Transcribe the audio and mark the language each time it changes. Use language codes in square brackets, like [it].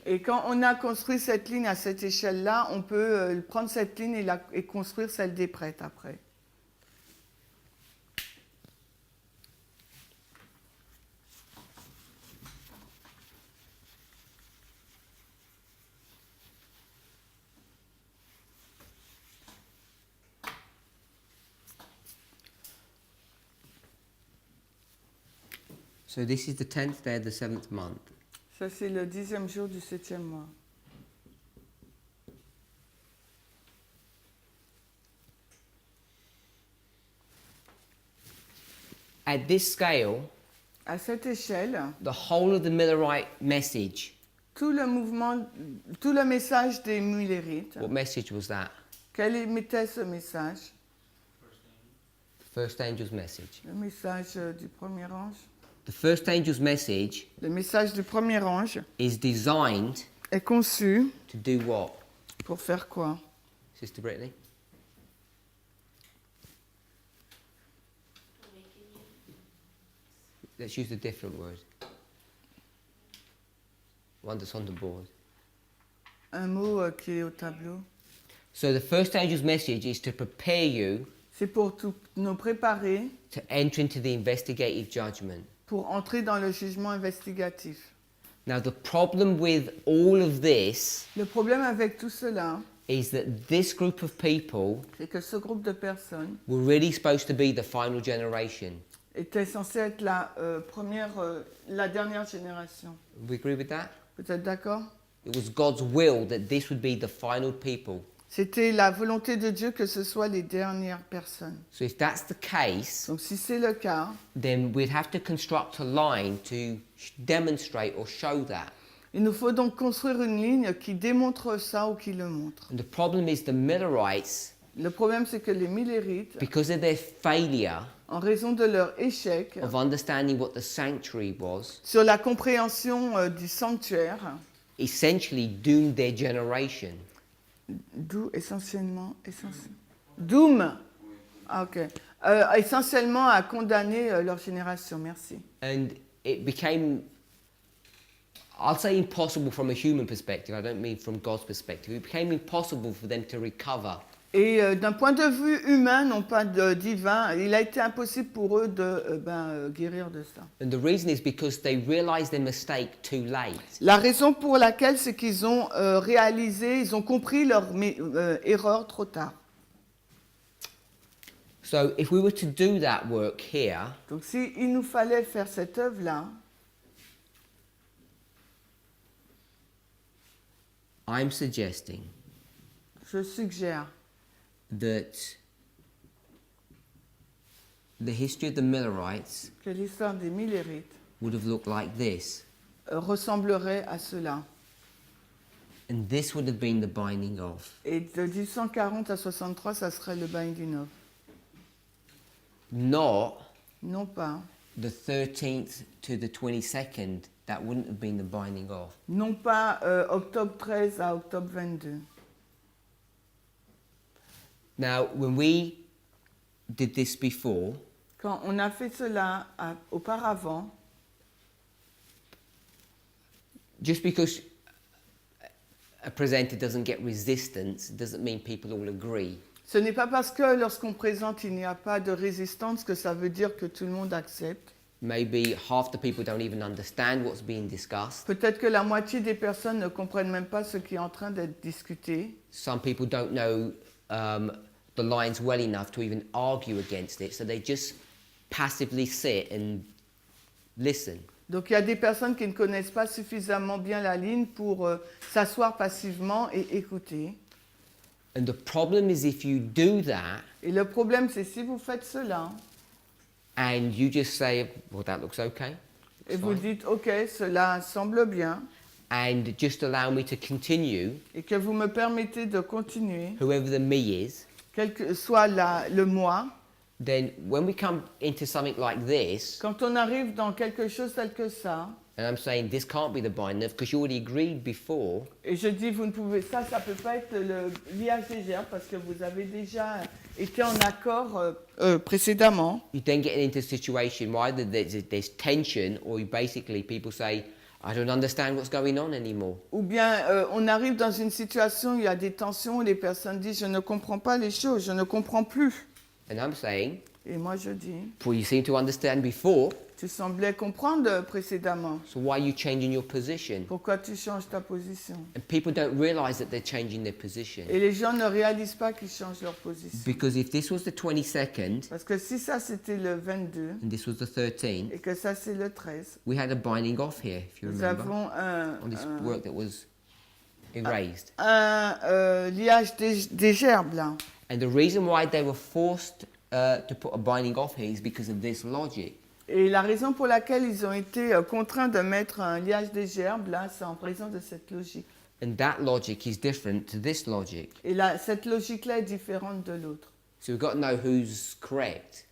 [fr] Et quand on a construit cette ligne à cette échelle-là, on peut prendre cette ligne et construire celle des prêtres après. [en] So this is the 10th day of the 7th month. [fr] Ça, c'est le 10e jour du 7e mois. [en] At this scale, [fr] À cette échelle, [en] the whole of the Millerite message, [fr] tout le message des Mullérites, [en] what message was that? [fr] quel était ce message? [en] The first angel's message. [fr] Le message du premier ange. [en] The first angel's message [fr] Le message du premier ange [en] is designed [fr] est conçu [en] to do what? [fr] pour faire quoi? [en] Sister Brittany? Let's use a different word. One that's on the board. [fr] Un mot qui est au tableau. [en] So the first angel's message is to prepare you [fr] C'est pour nous préparer [en] to enter into the investigative judgment. [fr] pour entrer dans le jugement investigatif. [en] Now the problem with all of this [fr] Le problème avec tout cela, [en] is that this group of people [fr] c'est que ce groupe de personnes [en] were really supposed to be the final generation. [fr] était censé être la dernière génération. [en] We agree with that? [fr] Vous êtes d'accord? [en] It was God's will that this would be the final people. [fr] C'était la volonté de Dieu que ce soit les dernières personnes. [en] So if that's the case, [fr] Donc si c'est le cas, [en] then we'd have to construct a line to demonstrate or show that. [fr] il nous faut donc construire une ligne qui démontre ça ou qui le montre. [en] And the problem is the Millerites, [fr] Le problème, c'est que les Millérites, [en] because of their failure [fr] en raison de leur échec [en] of understanding what the sanctuary was, [fr] sur la compréhension du sanctuaire, [en] essentially doomed their generation. [fr] d'où essentiellement, Doom, ah, ok, essentiellement à condamner leur génération. Merci. [en] And it became, I'll say impossible from a human perspective, I don't mean from God's perspective, it became impossible for them to recover. [fr] Et d'un point de vue humain, non pas divin, il a été impossible pour eux de guérir de ça. [en] And the reason is because they realized their mistake too late. [fr] La raison pour laquelle, c'est qu'ils ont ils ont compris leur erreur trop tard. [en] So if we were to do that work here, [fr] Donc s'il nous fallait faire cette œuvre-là, [en] I'm suggesting [fr] je suggère [en] that the history of the Millerites [fr] que l'histoire des Millérites [en] would have looked like this. [fr] ressemblerait à cela. [en] And this would have been the binding of. [fr] Et de 1840 à 63, ça serait le [en] binding of. Not [fr] Non pas. [en] the 13th to the 22nd, that wouldn't have been the binding of. [fr] Non pas octobre 13 à octobre 22. [en] Now, when we did this before, [fr] Quand on a fait cela auparavant, [en] just because a presenter doesn't get resistance doesn't mean people all agree. [fr] ce n'est pas parce que lorsqu'on présente, il n'y a pas de résistance que ça veut dire que tout le monde accepte. [en] Maybe half the people don't even understand what's being discussed. [fr] Peut-être que la moitié des personnes ne comprennent même pas ce qui est en train d'être discuté. [en] Some people don't know the lines well enough to even argue against it, so they just passively sit and listen. [fr] Donc il y a des personnes qui ne connaissent pas suffisamment bien la ligne pour s'asseoir passivement et écouter. [en] And the problem is if you do that [fr] Et le problème, c'est si vous faites cela [en] and you just say, well, that looks okay, [fr] et [en] it's [fr] vous [en] fine, [fr] dites, OK, cela semble bien, [en] and just allow me to continue, [fr] et que vous me permettez de continuer, [en] whoever the me is, [fr] quel que soit le moi, [en] then when we come into something like this, [fr] quand on arrive dans quelque chose tel que ça, [en] and I'm saying this can't be the binding of, because you already agreed before, [fr] et je dis, vous ne pouvez, ça peut pas être le liage des gerbes parce que vous avez déjà été en accord précédemment. [en] you then get into a situation where either there's tension or you basically people say, I don't understand what's going on anymore. [fr] Ou bien on arrive dans une situation où il y a des tensions, où les personnes disent, je ne comprends pas les choses, je ne comprends plus. [en] And I'm saying, [fr] Et moi je dis, [en] well, you seem to understand before, [fr] tu semblais comprendre précédemment. [en] so why are you changing your position? [fr] Pourquoi tu changes ta position? [en] And people don't realize that they're changing their position. [fr] Et les gens ne réalisent pas qu'ils changent leur position. [en] Because if this was the 22nd [fr] Parce que si ça c'était le 22 [en] and this was the 13th, [fr] et que ça c'est le 13, [en] we had a binding off here, if you [fr] nous [en] remember, [fr] avons [en] on this work that was erased. [fr] un liage des gerbes là. [en] And the reason why they were forced to put a binding off here is because of this logic. [fr] Et la raison pour laquelle ils ont été contraints de mettre un liage des gerbes là, c'est en raison de cette logique. [en] And that logic is different to this logic. [fr] Et là, cette logique-là est différente de l'autre. [en] So we've got to know who's correct.